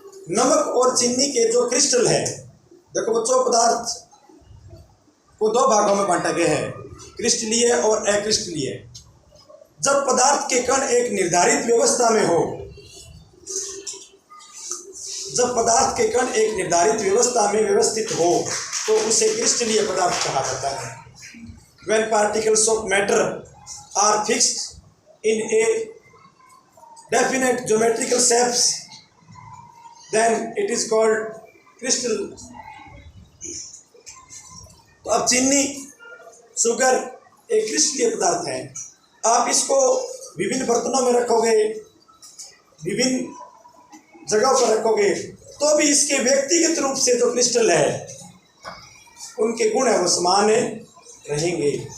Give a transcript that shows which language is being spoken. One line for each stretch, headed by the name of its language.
Hindi: नमक और चीनी के जो क्रिस्टल है, देखो बच्चों पदार्थ को दो भागों में बांटा गया है, क्रिस्टलीय और अक्रिस्टलीय। जब पदार्थ के कण एक निर्धारित व्यवस्था में हो, जब पदार्थ के कण एक निर्धारित व्यवस्था में व्यवस्थित हो तो उसे क्रिस्टलीय पदार्थ कहा जाता है।
English: When particles of matter are fixed in a definite geometrical shapes, then it is called crystal।
Hindi: तो अब चीनी, शुगर एक क्रिस्टलीय पदार्थ है। आप इसको विभिन्न बर्तनों में रखोगे, विभिन्न जगहों पर रखोगे, तो भी इसके व्यक्तिगत रूप से जो क्रिस्टल है उनके गुण है वो समान रहेंगे।